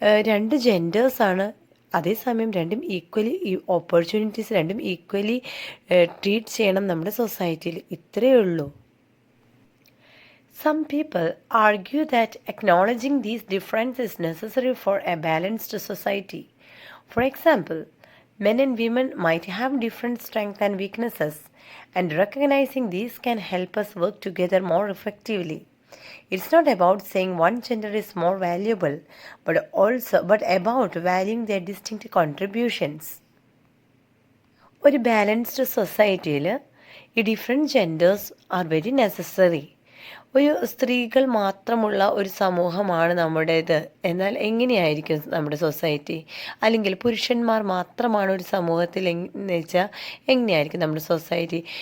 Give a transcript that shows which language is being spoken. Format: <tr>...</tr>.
<ml>രണ്ട് ജെൻഡേഴ്സാണ്. അതേസമയം രണ്ടും</ml> <en>equally opportunities</en> <ml>രണ്ടും ഈക്വലി ട്രീറ്റ് ചെയ്യണം നമ്മുടെ സൊസൈറ്റിയിൽ. ഇത്രയേ ഉള്ളൂ.</ml> <en>Some people argue that acknowledging these differences is necessary for a balanced society. For example, men and women might have different strengths and weaknesses, and recognizing these can help us work together more effectively. It's not about saying one gender is more valuable, but about valuing their distinct contributions. ഒരു balanced സൊസൈറ്റിയിൽ ഈ different genders are very necessary.</en> <ml>ഒരു സ്ത്രീകൾ മാത്രമുള്ള ഒരു സമൂഹമാണ് നമ്മുടേത് എന്നാൽ എങ്ങനെയായിരിക്കും നമ്മുടെ സൊസൈറ്റി? അല്ലെങ്കിൽ പുരുഷന്മാർ മാത്രമാണ് ഒരു സമൂഹത്തിൽ എന്ന് വെച്ചാൽ എങ്ങനെയായിരിക്കും നമ്മുടെ സൊസൈറ്റി?</ml>